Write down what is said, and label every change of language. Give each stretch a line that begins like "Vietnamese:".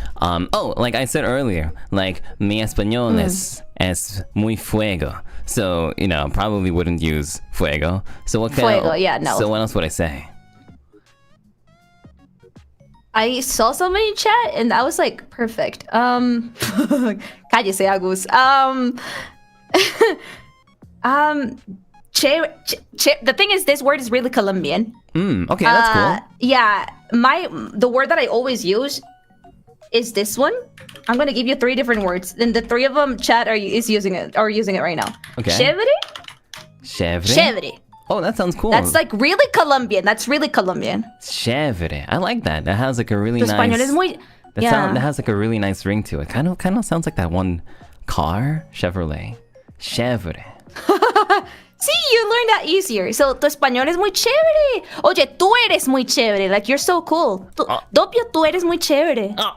English: Like I said earlier, like
Spanish: mi español es muy fuego.
English: So, probably wouldn't use fuego. So what kind fuego, yeah, no. So what else would I say? I saw somebody in chat and I was like, perfect.
Spanish: Cállese, Agus.
English: The thing is, this word is really Colombian. Okay, that's cool. Yeah, the word that I always use is this one. I'm gonna give you 3 different words, and the 3 of them, chat are using it right now. Okay. Chévere. Oh, that sounds cool. That's like really Colombian. That's really Colombian. Chévere. I like that. That has like a really nice.
Spanish: Español es muy.
English: That has like a really nice ring to it. Kind of sounds like that one car, Chevrolet.
Spanish: Chévere.
English: See, you learned that easier.
Spanish: So, tu español es muy chévere. Oye, tú eres muy chévere.
English: Like, you're so cool. Doppio,
Spanish: tú eres muy chévere.